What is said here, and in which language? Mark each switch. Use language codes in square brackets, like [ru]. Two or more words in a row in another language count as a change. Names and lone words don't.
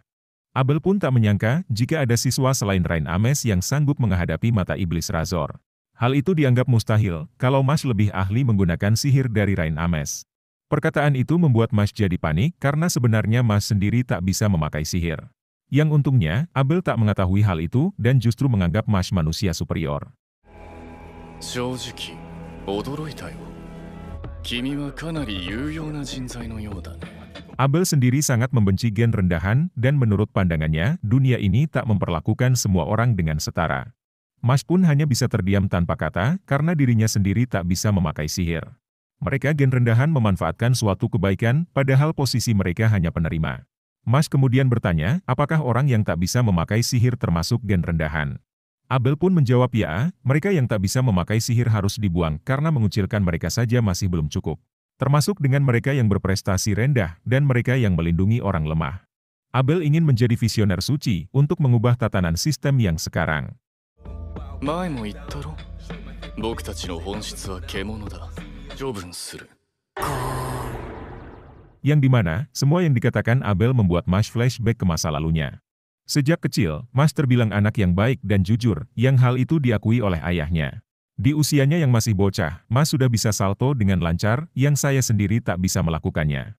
[id] Abel pun tak menyangka jika ada siswa selain Rain Ames yang sanggup menghadapi mata iblis Razor. Hal itu dianggap mustahil kalau Mas lebih ahli menggunakan sihir dari Rain Ames. Perkataan itu membuat Mas jadi panik karena sebenarnya Mas sendiri tak bisa memakai sihir. Yang untungnya, Abel tak mengetahui hal itu dan justru menganggap Mas manusia superior. [ja] 正直、驚いたよ。君はかなり有用な人材のようだね。 [id] Abel sendiri sangat membenci gen rendahan dan menurut pandangannya, dunia ini tak memperlakukan semua orang dengan setara. Mas pun hanya bisa terdiam tanpa kata karena dirinya sendiri tak bisa memakai sihir. Mereka gen rendahan memanfaatkan suatu kebaikan padahal posisi mereka hanya penerima. Mas kemudian bertanya, apakah orang yang tak bisa memakai sihir termasuk gen rendahan? Abel pun menjawab ya, mereka yang tak bisa memakai sihir harus dibuang karena mengucilkan mereka saja masih belum cukup. Termasuk dengan mereka yang berprestasi rendah dan mereka yang melindungi orang lemah. Abel ingin menjadi visioner suci untuk mengubah tatanan sistem yang sekarang. [ja] 前も言ったろ。僕たちの本質は獣だ。処分する。 [id] Yang dimana, semua yang dikatakan Abel membuat Mas flashback ke masa lalunya. Sejak kecil, Mas terbilang anak yang baik dan jujur, yang hal itu diakui oleh ayahnya. Di usianya yang masih bocah, Mas sudah bisa salto dengan lancar, yang saya sendiri tak bisa melakukannya.